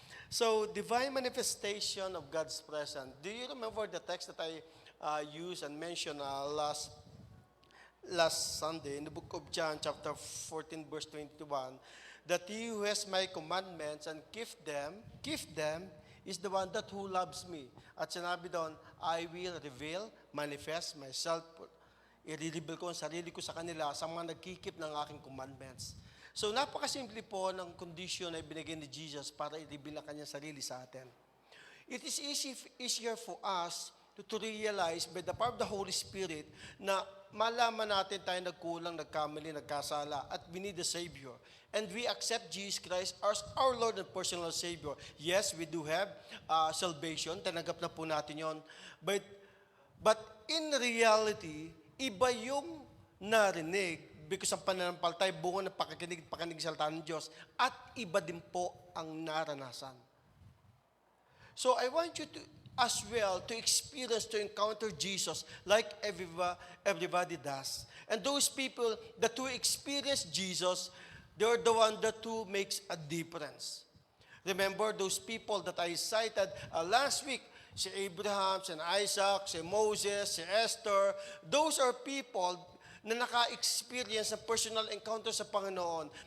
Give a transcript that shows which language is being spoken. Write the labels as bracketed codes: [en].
[en] So, divine manifestation of God's presence. Do you remember the text that I used and mentioned last Sunday in the book of John, chapter 14, verse 21, that he who has my commandments and keep them He's the one that who loves me. [tl] At sinabi doon, [en] I will reveal, manifest myself. [tl] I-reveal ko ang sarili ko sa kanila sa mga nagkikip ng aking commandments. So napakasimple po ng condition na ibinigay ni Jesus para i-reveal ang kanyang sarili sa atin. [en] It is easier for us to realize by the power of the Holy Spirit [tl] na malaman natin tayo nagkulang, nagkamali, nagkasala, [en] at we need a Savior. And we accept Jesus Christ as our Lord and personal Savior. Yes, we do have salvation. [tl] Tanggap na po natin yon. [en] But in reality, [tl] iba yung narinig because ang pananampalatay bunga ng pakikinig salita ng Diyos at iba din po ang naranasan. [en] So I want you to as well to experience, to encounter Jesus like everybody does. And those people that who experience Jesus, they're the one that who makes a difference. Remember those people that I cited last week, si Abraham, si Isaac, si Moses, si Esther, those are people [tl] na naka-experience ng [en] personal encounter [tl] sa Panginoon.